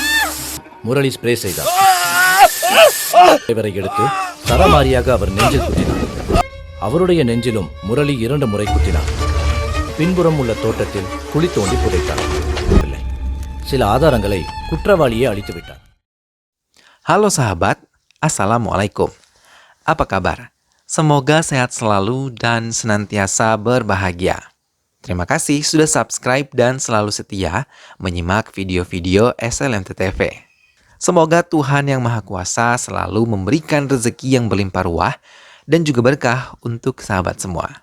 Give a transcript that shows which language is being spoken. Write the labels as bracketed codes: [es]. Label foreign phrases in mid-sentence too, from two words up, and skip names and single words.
[ta] முரளி ஸ்ப்ரே செய்தார். இவரை எடுத்து சரமாரியாக அவர் நெஞ்சில் குத்தினார். அவருடைய நெஞ்சிலும் முரளி 2 முறை குத்தினார். பின்புறம் உள்ள தோட்டத்தில் குழி தோண்டி புதைத்தார். சில ஆதாரங்களை குற்றவாளியே அழித்து விட்டார். [id] Halo sahabat, Assalamualaikum. Apa kabar? Semoga sehat selalu dan senantiasa berbahagia. Terima kasih sudah subscribe dan selalu setia menyimak video-video SLMT TV. Semoga Tuhan Yang Maha Kuasa selalu memberikan rezeki yang berlimpah ruah dan juga berkah untuk sahabat semua.